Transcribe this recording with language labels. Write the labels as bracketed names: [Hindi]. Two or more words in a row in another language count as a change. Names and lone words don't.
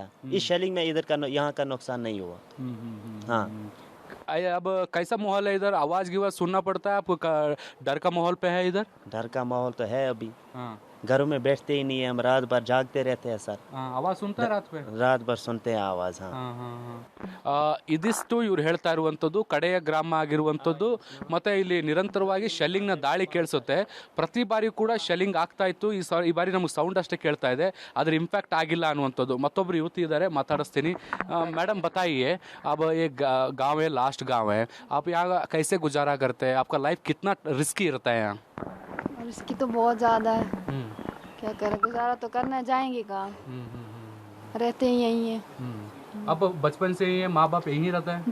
[Hindi] इस शेलिंग में इधर का यहाँ का नुकसान नहीं हुआ। हाँ अब कैसा माहौल है इधर? आवाज गिवाज सुनना पड़ता है आपको? डर का माहौल पे है इधर? डर का माहौल तो है अभी। हाँ। घरों में बैठते ही नहीं है, हम रात भर जागते रहते हैं सर। आवाज सुनता है रात पे? रात भर सुनते हैं आवाज। हाँ [Kannada] ಇದಿಷ್ಟು ಇವ್ರು ಹೇಳ್ತಾ ಇರುವಂಥದ್ದು ಕಡೆಯ ಗ್ರಾಮ ಆಗಿರುವಂಥದ್ದು. ಮತ್ತು ಇಲ್ಲಿ ನಿರಂತರವಾಗಿ ಶೆಲ್ಲಿಂಗ್ನ ದಾಳಿ ಕೇಳಿಸುತ್ತೆ. ಪ್ರತಿ ಬಾರಿ ಕೂಡ ಶೆಲ್ಲಿಂಗ್ ಆಗ್ತಾ ಇತ್ತು. ಈ ಬಾರಿ ನಮಗೆ ಸೌಂಡ್ ಅಷ್ಟೇ ಕೇಳ್ತಾ ಇದೆ, ಆದರೆ ಇಂಪ್ಯಾಕ್ಟ್ ಆಗಿಲ್ಲ ಅನ್ನುವಂಥದ್ದು. ಮತ್ತೊಬ್ಬರು ಯುವತಿ ಇದ್ದಾರೆ, ಮಾತಾಡಿಸ್ತೀನಿ. [Hindi] मैडम बताइए, अब ये गांव है, लास्ट गांव है, आप यहाँ कैसे गुजारा करते हैं? आपका लाइफ कितना रिस्की रहता है यहाँ? रिस्की तो बहुत ज़्यादा है, क्या करें, गुजारा तो करना, जाएंगे कहाँ, रहते ही यहीं हैं। अब बचपन से ये माँ बाप यहीं रहता है?